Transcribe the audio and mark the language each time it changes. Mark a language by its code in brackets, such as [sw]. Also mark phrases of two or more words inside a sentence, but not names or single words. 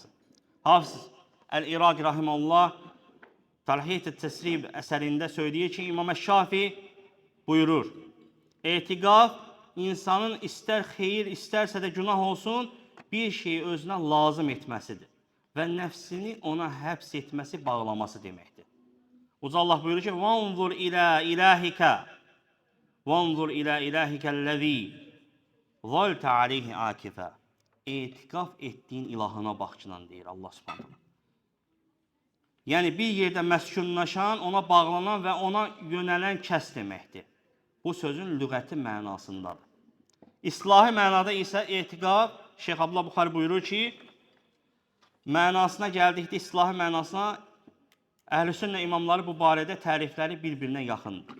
[az] Hafiz Əl-İraqi rahimallah Talhiyat-ı Təsrib əsərində söyləyir ki, İmam Əş-Şafi buyurur, etiqaf insanın istər xeyir, istərsə də günah olsun, bir şeyi özünə lazım etməsidir və nəfsini ona həbs etməsi, bağlaması deməkdir. Uca Allah buyurur ki, [ar] وَانْظُرْ إِلَى إِلَٰهِكَ وَانْظُرْ إِلَى إِلَٰهِكَ الَّذ۪ي ظَلْتَ عَلَيْهِ عَاكِفًا [az] Etiqaf etdiyin ilahına baxçılan deyir Allah subhanahu. Yəni bir yerdə məskunlaşan, ona bağlanan və ona yönələn kəs deməkdir. Bu sözün lüğəti mənasındadır. İslahi mənada isə etiqaf, Şeyx Abdullah Buxari buyurur ki, mənasına gəldikdə islahi mənasına Əhl-i-Sünnə imamları bu barədə tərifləri bir-birinə yaxındır.